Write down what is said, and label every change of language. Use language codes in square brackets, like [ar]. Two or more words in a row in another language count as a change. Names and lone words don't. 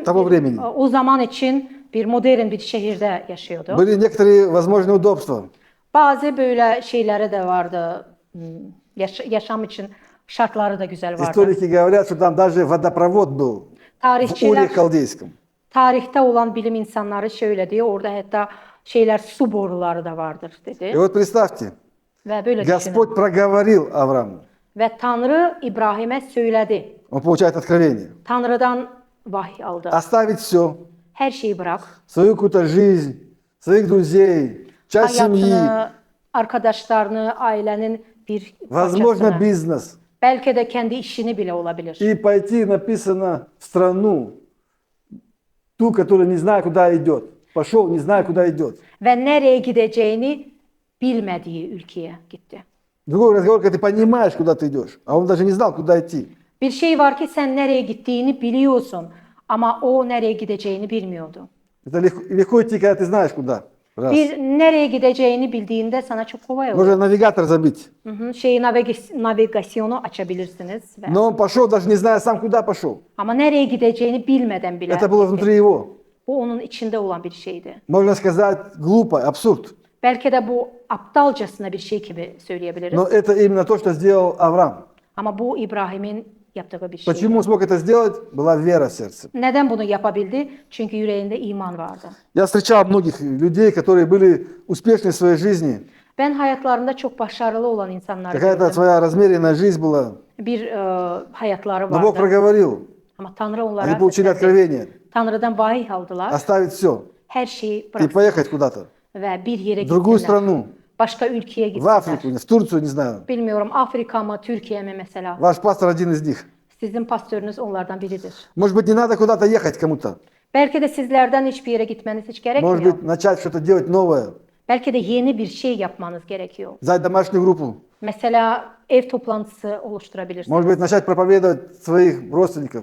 [ru] Того времени. [tr] o zaman için bir modern bir şehirde yaşıyordu. [ru] Были некоторые возможные удобства. [tr] Bazı böyle şeyleri de vardı. Yaşam için şartları da güzel vardı. [ru] Историки говорят, что там даже водопровод был в [tr] Tarihçiler [ru] Уре Халдейском. [tr] tarihte olan bilim insanları şöyle diyor. Orada hatta su boruları da vardır dedi. [ru] И вот представьте, [tr] Ve böyle düşünün. [ru] Господь проговорил Аврааму. [tr] Ve Tanrı İbrahim'e söyledi. [ru] Он получает откровение. [tr] Tanrı'dan vahiy aldı. [ru] Оставить все, [tr] Her şeyi bırak. [ru] свою какую-то жизнь, своих друзей, часть семьи, [tr] Hayatını, arkadaşlarını, ailenin bir [ru] возможно, [tr] parçasını. [ru] бизнес. [tr] Belki de kendi işini bile olabilir. [ru] И pойти, написано, в страну, ту, которая не знает, куда идет. Пошел, не зная, куда идет. [tr] Ve nereye gideceğini bilmediği ülkeye gitti. [ru] Другой разговор, когда ты понимаешь, куда ты идешь, а он даже не знал, куда идти. [tr] Bir şey var ki sen nereye gittiğini biliyorsun ama o nereye gideceğini bilmiyordu. [ru] Это легко идти, когда ты знаешь, куда. Раз. [tr] Bir nereye gideceğini bildiğinde sana çok kolay olur. [ru] Можно навигатор забить. [tr] Navigasyonu açabilirsiniz. [ru] Но он пошел, даже не зная сам, куда пошел. [tr] Ama nereye gideceğini bilmeden bile [ru] Это было внутри его. [tr] bu onun içinde olan bir şeydi. [ru] Можно сказать, глупо, абсурд. [tr] Belki de bu aptalcasına bir şey gibi söyleyebiliriz. [ru] Но это именно то, что сделал Авраам. [tr] Ama bu İbrahim'in yaptığı bir şey. [ru] Почему смог это сделать? Была вера в сердце. [tr] Neden bunu yapabildi? Çünkü yüreğinde iman vardı. [ru] Я встречал многих людей, которые были успешны в своей жизни. [tr] Ben hayatlarında çok başarılı olan insanları [ru] Какая-то [tr] gördüm. [ru] своя размеренная жизнь была. [tr] Bir hayatları [ru] Но Бог [tr] vardı. [ru] проговорил. [tr] Ama Tanrı onlara [ru] Они получили [tr] seslendi. [ru] откровение. [tr] Tanrı'dan vahiy aldılar. [ru] Оставить все [tr] Her şeyi [ru] и [tr] bıraktılar [ru] поехать куда-то. [tr] ve bir yere [ru] В другую [tr] gittiler. [ru] страну. [tr] Başka ülkeye [ru] В [tr] gittiler. [ru] Африку, в Турцию, не знаю. [tr] Bilmiyorum Afrika mı Türkiye mi mesela. [ru] Ваш пастор один из них. [tr] Sizin pastörünüz onlardan biridir. [ru] Может быть, не надо куда-то ехать кому-то. [tr] Belki de sizlerden hiçbir yere gitmeniz hiç [ru] Может [tr] gerekmiyor. [ru] быть, начать что-то делать новое. [tr] Belki de yeni bir şey yapmanız gerekiyor. [ru] Взять домашнюю группу. [tr] Mesela ev toplantısı oluşturabilirsiniz. [ru] Может быть, начать проповедовать своих родственников.